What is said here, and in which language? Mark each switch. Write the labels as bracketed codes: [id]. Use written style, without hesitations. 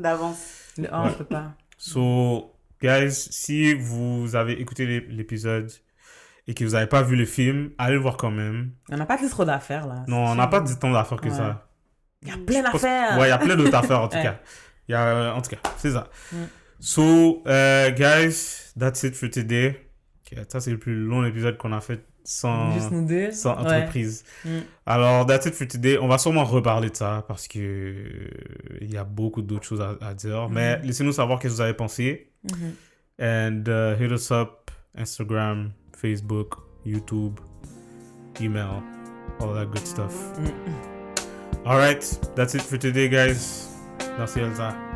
[fr] d'avance. Le 11, je peux pas. [en] So, guys, [fr] si vous avez écouté l'épisode et que vous n'avez pas vu le film, allez le voir quand même. On n'a pas trop d'affaires, là. Non, on n'a pas dit tant d'affaires que Ouais. ça. Il y a plein d'affaires. Ouais, il y a plein d'autres affaires en tout Ouais. cas. En tout cas, c'est ça. [en] So, guys, that's it for today. [fr] Okay, ça, c'est le plus long épisode qu'on a fait Juste nous deux. sans Ouais. entreprise. Alors, [en] that's it for today. [fr] On va sûrement reparler de ça parce que il y a beaucoup d'autres choses à dire. Mais laissez-nous savoir ce que vous avez pensé. [en] And hit us up, Instagram, Facebook, YouTube, email, all that good stuff. All right, that's it for today, guys. Merci Elsa.